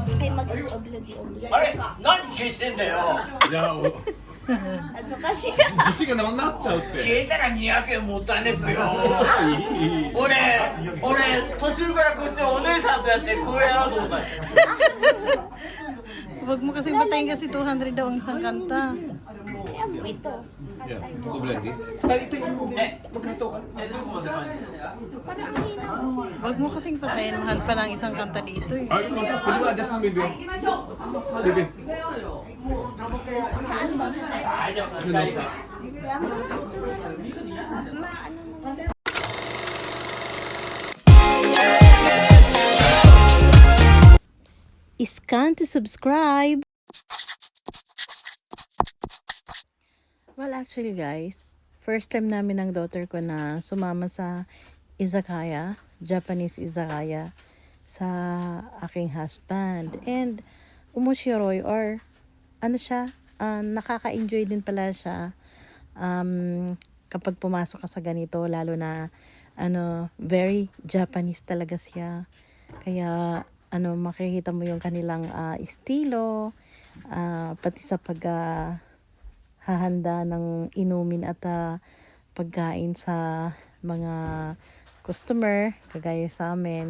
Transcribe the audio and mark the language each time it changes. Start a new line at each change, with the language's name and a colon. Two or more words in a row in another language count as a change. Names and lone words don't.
Filipino: mag-obladi-obladi.
Japanese: あれ何消してんだよいや、恥ずかしい。寿司がなくなっちゃうって。消えたら200円もったいねえっぺよいい。俺途中からこっちお姉さんとやってこうやろうと思ったよ
Filipino: Huwag mo kasing patayin kasi 200 daw ang isang kanta. Kaya mo ito. Yeah, obladi. Ito yung magkato ka.
Japanese: どこまで入ってんだよ
Filipino: Parang ang hinaw. Huwag mo kasing patayin. Mahal pa lang isang kanta dito eh. Ay, no, pwede ba adjust mo, baby? Baby. Saan ba?
Japanese: 大丈夫大丈夫
Filipino: Kaya mo. Maano mo.
English: Scan to subscribe. Well, actually guys, first time
Filipino: namin ng daughter ko na sumama sa izakaya, Japanese izakaya, sa aking husband. And umushiroi or ano siya, nakaka-enjoy din pala siya kapag pumasok ka sa ganito, lalo na
English: very Japanese
Filipino: talaga siya. Kaya makikita mo yung kanilang estilo, pati sa hahanda ng inumin at pagkain sa mga customer, kagaya sa amin.